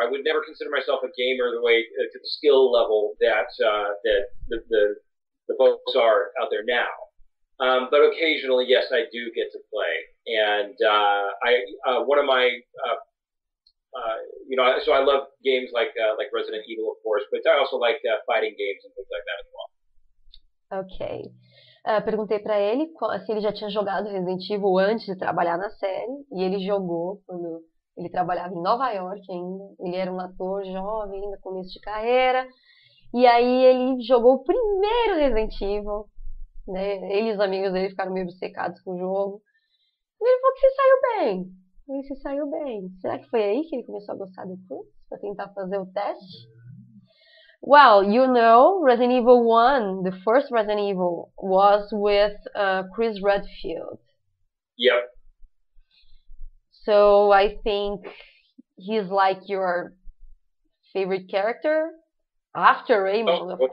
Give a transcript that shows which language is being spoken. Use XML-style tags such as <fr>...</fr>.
<en>I would never consider myself a gamer the way to the skill level that the folks are out there now. But occasionally, yes, I do get to play. And one of my so I love games like Resident Evil, of course, but I also like fighting games and things like that as well. Ok.</en> <pt>Perguntei pra ele se ele já tinha jogado Resident Evil antes de trabalhar na série, e ele jogou quando ele trabalhava em Nova York ainda. Ele era um ator jovem, ainda começo de carreira, e aí ele jogou o primeiro Resident Evil, né? Ele e os amigos dele ficaram meio obcecados com o jogo. E ele falou que se saiu bem. Ele se saiu bem. Será que foi aí que ele começou a gostar do Chris? Pra tentar fazer o teste?</pt> <en>Well, Resident Evil 1, the first Resident Evil, was with Chris Redfield. Yep. So I think he's like your favorite character after Raymond, of course.</en>